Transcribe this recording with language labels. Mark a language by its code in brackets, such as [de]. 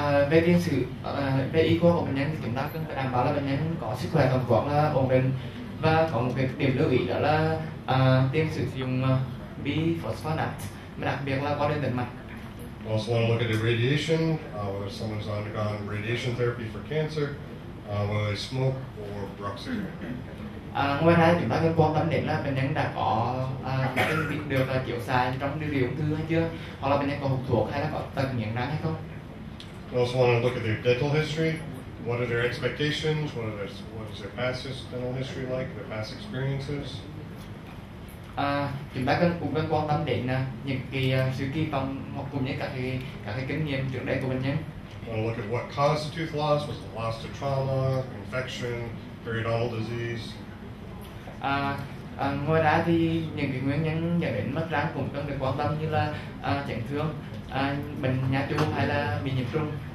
[vi] Về tiền sử, về y khoa của bệnh nhân thì chúng ta cần phải đảm bảo là bệnh nhân có sức khỏe tổng quát là ổn định và có một cái điểm lưu ý đó là tiền sử dùng bisphosphonates, đặc biệt là qua đến tĩnh mạch. [en] We also want to look at the radiation, whether someone's undergone radiation therapy for cancer, whether they smoke or bruxism. [vi] Ngoài ra chúng ta cần quan tâm đến là bệnh nhân đã có được chiếu xạ trong điều trị ung thư hay chưa, hoặc là bệnh nhân có hút thuốc hay là có tật nghiện răng hay không. [en] We also want to look at their dental history. What are their expectations? What is their past dental history like? Their past experiences. [vi] Chúng ta cũng cần quan tâm đến những cái sự kỳ vọng hoặc cũng như các cái kinh nghiệm trước đây của bệnh nhân. [en] We want to look at what caused the tooth loss. Was it lost to trauma, infection, periodontal disease? [vi] Ngoài ra thì những cái nguyên nhân dẫn đến mất răng cũng cần được quan tâm như là chấn thương, bệnh nha chu hay là bị nhiễm trùng.